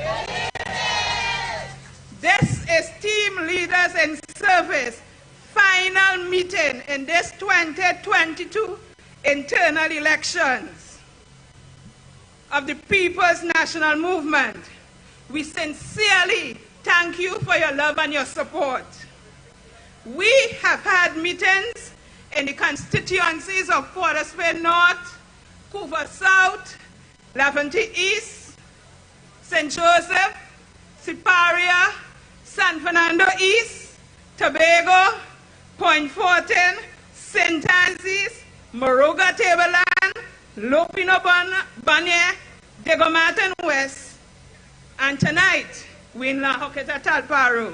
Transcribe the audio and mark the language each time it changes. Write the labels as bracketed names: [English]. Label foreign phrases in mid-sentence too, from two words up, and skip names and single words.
[English] This is Team Leaders in Service final meeting in this 2022 internal elections of the People's National Movement. We sincerely thank you for your love and your support. We have had meetings in the constituencies of Portersville North, Couva South, Laventille East, St. Joseph, Siparia, San Fernando East, Tobago, Point Fortin, St. Anne's, Moruga Tableland, Lopino Banye, Dego Martin West, and tonight we're in Lahokata Talparo.